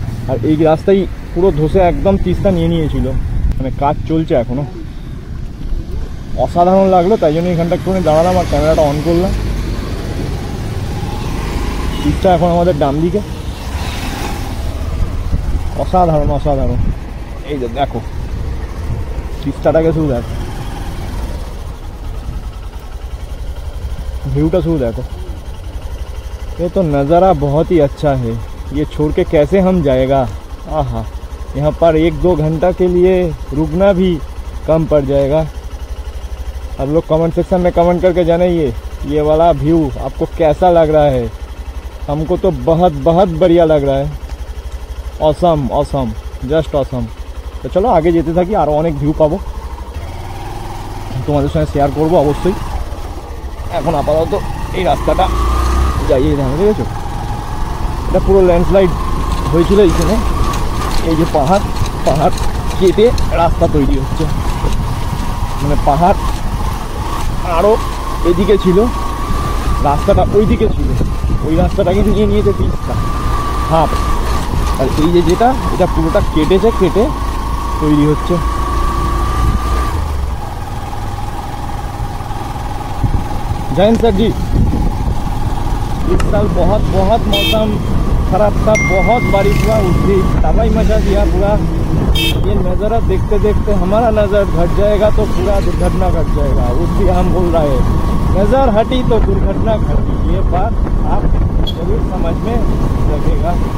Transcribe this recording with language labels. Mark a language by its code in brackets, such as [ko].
[bn] আর এই রাস্তায় পুরো ধসে একদম তিস্তা নিয়ে নিয়েছিল, মানে কাজ চলছে এখনো। অসাধারণ লাগলো, তাই জন্য এখানটা একটুখানি দাঁড়ালাম আর ক্যামেরাটা অন করলাম। তিস্তা এখন আমাদের ডান দিকে, অসাধারণ অসাধারণ। এই যে দেখো তিস্তাটাকে শুধু দেখো, [hi] व्यूटा शुरू देखो, ये तो नज़ारा बहुत ही अच्छा है, ये छोड़ के कैसे हम जाएगा। आहा, यहाँ पर 1-2 घंटा के लिए रुकना भी कम पड़ जाएगा। आप लोग कमेंट सेक्शन में कमेंट करके जानिए ये वाला व्यू आपको कैसा लग रहा है। हमको तो बहुत बहुत बढ़िया लग रहा है, ऑसम ऑसम, जस्ट ऑसम। तो चलो आगे [bn] যেতে থাকি, আরও অনেক ভিউ পাবো, তোমাদের সঙ্গে শেয়ার করবো অবশ্যই। এখন আপাতত এই রাস্তাটা যাই, এই দেখো, দেখেছো এটা পুরো ল্যান্ডস্লাইড হয়েছিল এইখানে। এই যে পাহাড় পাহাড় কেটে রাস্তা তৈরি হচ্ছে, মানে পাহাড় আরও এদিকে ছিল, রাস্তাটা ওইদিকে ছিল, ওই রাস্তাটা কিন্তু নিয়ে নিয়েছে তিস্তা হাফ। আর এই যে যেটা, এটা পুরোটা কেটেছে, কেটে তৈরি হচ্ছে। [hi] जैन सर जी, इस साल बहुत बहुत मौसम खराब था, बहुत बारिश हुआ, उसकी तबाही मचा दिया पूरा। ये नज़ारा देखते देखते हमारा नज़र घट जाएगा तो पूरा दुर्घटना घट जाएगा, उसकी हम बोल रहे हैं नज़र हटी तो दुर्घटना घटी। ये बात आप जरूर समझ में लगेगा।